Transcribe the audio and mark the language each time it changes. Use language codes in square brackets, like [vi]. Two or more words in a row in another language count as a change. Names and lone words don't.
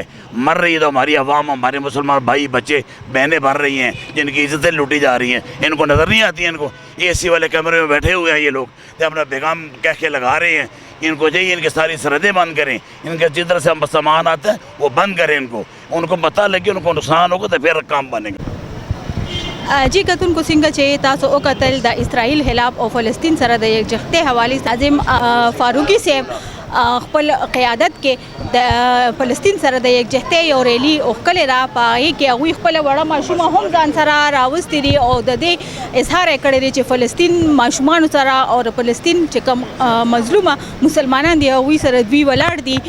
[ur] مر رہی ہے تو ہماری عوام، ہمارے مسلمان بھائی بچے بہنیں بھر رہی ہیں جن کی عزتیں لوٹی جا رہی ہیں. ان کو نظر نہیں آتی ہیں. ان کو اے سی والے کمرے میں بیٹھے ہوئے ہیں یہ لوگ، تو اپنا بیگم کہہ کے لگا رہے ہیں. ان کو چاہیے ان کی ساری سرحدیں بند کریں. ان کے جس طرح سے ہم سامان آتا ہے وہ بند کریں. ان کو پتہ لگے ان کو نقصان ہوگا تو پھر کام بنے گا. [ps] جی کتونکو څنګه چې تاسو وکتل د اسرائیل خلاف او فلسطین سره د یکجهتۍ حوالې عظیم فاروقي صاحب خپل قیادت کې د فلسطین سره د یکجهتۍ او ریلي اوښکلې ده. په هغې کې هغوی خپله وړه ماشومه هم ځان سره راوستې دي او د دې اظهار یې کړی دی چې فلسطین ماشومانو سره او د فلسطین چې کوم مظلومه مسلمانان دي هغوی سره دوی ولاړ دي.